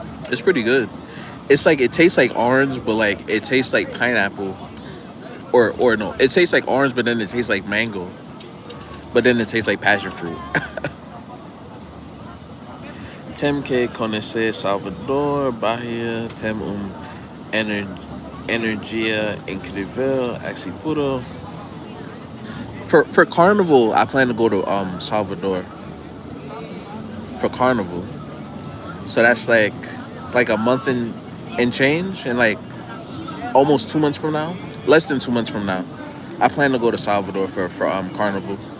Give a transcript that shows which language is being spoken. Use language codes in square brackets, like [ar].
[en] It's pretty good. It's like it tastes like orange, but like it tastes like pineapple, or no, it tastes like orange, but then it tastes like mango, but then it tastes like passion fruit. [pt] Tem que conhecer Salvador, Bahia, tem ener energia incrível, aqui puro. [en] For Carnival, I plan to go to Salvador for Carnival. So that's like a month and change, and like almost 2 months from now, less than 2 months from now, I plan to go to Salvador for Carnival.